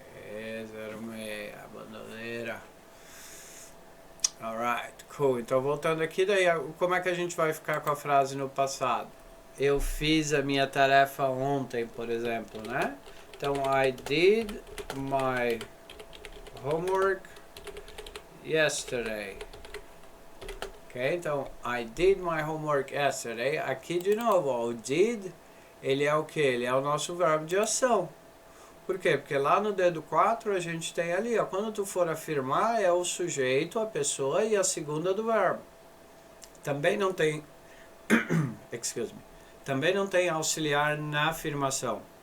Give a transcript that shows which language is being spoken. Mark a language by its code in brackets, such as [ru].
[pt] Aí, 06, a bandoleira. [en] Alright, cool. [pt] Então voltando aqui, daí como é que a gente vai ficar com a frase no passado? Eu fiz a minha tarefa ontem, por exemplo, né? [en] Então, I did my homework yesterday. Ok? Então, I did my homework yesterday. [pt] Aqui de novo, ó, o did, ele é o que? Ele é o nosso verbo de ação. Por quê? Porque lá no dedo 4 a gente tem ali, ó, quando tu for afirmar, é o sujeito, a pessoa e a segunda do verbo. Também não tem, [en] excuse me, [pt] também não tem auxiliar na afirmação.